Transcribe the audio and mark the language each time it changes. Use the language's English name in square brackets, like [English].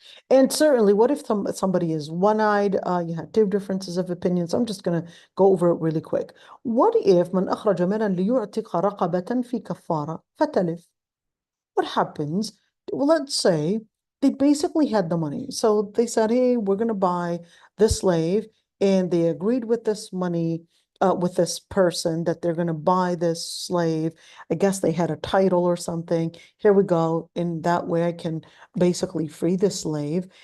[English] And certainly, what if somebody is one-eyed? You have two differences of opinions. I'm just going to go over it really quick. What if [Arabic] من أخرج مالا ليعتق رقبة في كفارة فتلف? [English] What happens? Well, let's say they basically had the money. So they said, hey, we're going to buy this slave. And they agreed with this money, with this person, that they're going to buy this slave. I guess they had a title or something. Here we go. In that way, I can basically free the slave.